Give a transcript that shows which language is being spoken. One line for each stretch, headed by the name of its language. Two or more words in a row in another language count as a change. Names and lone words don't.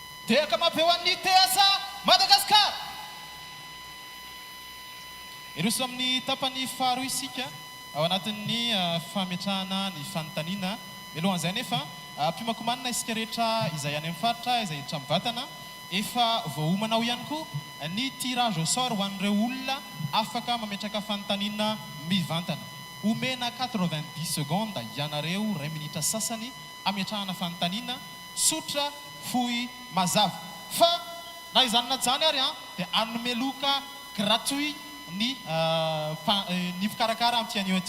Malagasy: tehaka mampeo an'ny TSA Madagasikara. Iroso amin'ny tapany faharoa isika ao anatin'ny fametrahana ny fanontaniana. Mialohan'izay nefa mpimakomanina isika rehetra izay any amin'ny faritra izay hiditra mivatana efa voahomanao ihany koa ny
French: tirage au sort
Malagasy: ho an'ireo olona afaka mametraka fanontaniana mivantana. Omena 90 secondes ianareo 2 minitra sasany ametrahana fanontaniana sotra fohy mazava. Fa na izany na zany ary dia anome loka gratuit ny fikarakara amin'ity anio aty.